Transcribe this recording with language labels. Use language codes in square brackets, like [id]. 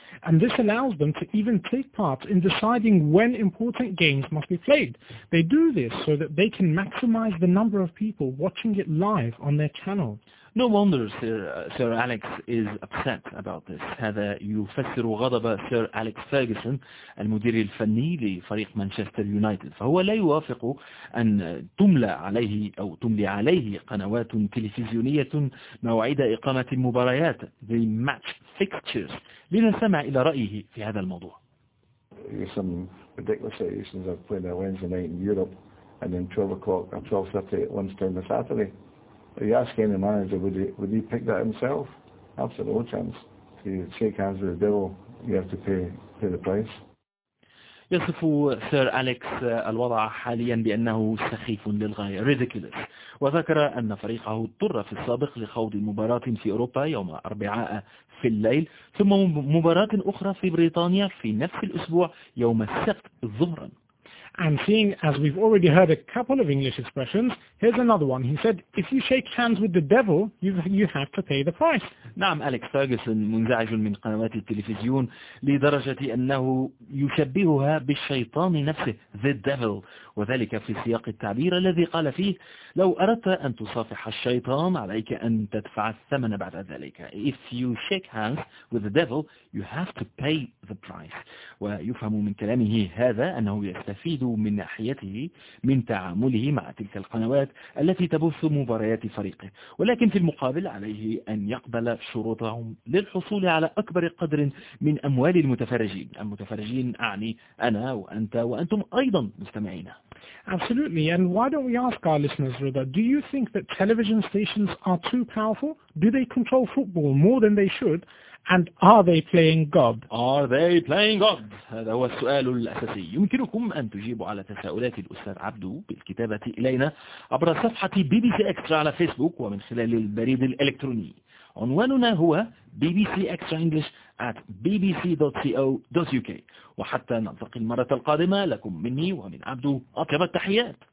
[en] And this allows them to even take part in deciding when important games must be played. They do this so that they can maximize the number of people watching it live on their channel. No wonder Sir Alex is upset about this. [ar] هذا يفسر غضب Sir Alex Ferguson، المدير الفني لفريق مانشستر يونايتد. فهو لا يوافق أن تملي عليه قنوات تلفزيونية موعد إقامة المباريات. [en] The match fixtures. [ar] لنسمع إلى رأيه في هذا الموضوع. [en] some ridiculous situations of playing a Wednesday night in Europe and then 12 o'clock or 12:30 at lunchtime on Saturday. If you ask any manager, would he pick that himself? Absolutely no chance. If you shake hands with the devil, you have to pay the price. [ar] يصف سير أليكس الوضع حاليا بأنه سخيف للغاية ridiculous. وذكر أن فريقه اضطر في السابق لخوض مباراة في أوروبا يوم أربعاء في الليل ثم مباراة أخرى في بريطانيا في نفس الأسبوع يوم السبت ظهرا. [en] And seeing as we've already heard a couple of English expressions, here's another one. He said, if you shake hands with the devil, you have to pay the price. [ar] نعم, أليكس فيرغسون منزعج من قنوات التلفزيون لدرجة أنه يشبهها بالشيطان نفسه, the devil, وذلك في سياق التعبير الذي قال فيه, لو أردت أن تصافح الشيطان عليك أن تدفع الثمن بعد ذلك. [en] If you shake hands with the devil, you have to pay the price. [ar] ويفهم من كلامه هذا أنه يستفيد من ناحيته من تعامله مع تلك القنوات التي تبث مباريات فريقه, ولكن في المقابل عليه أن يقبل شروطهم للحصول على أكبر قدر من أموال المتفرجين. المتفرجين أعني أنا وأنت وأنتم أيضا مستمعين. [en] Absolutely. And why don't we ask our listeners, Rida, do you think that television stations are too powerful? Do they control football more than they should? And are they playing God? Are they playing God? [ar] هذا هو السؤال الأساسي. يمكنكم أن تجيبوا على تساؤلات الأستاذ عبدو بالكتابة إلينا عبر صفحة BBC Extra على فيسبوك ومن خلال البريد الإلكتروني. عنواننا هو bbcextraenglish@bbc.co.uk. وحتى نلتقي المرة القادمة, لكم مني ومن عبدو أطيب التحيات.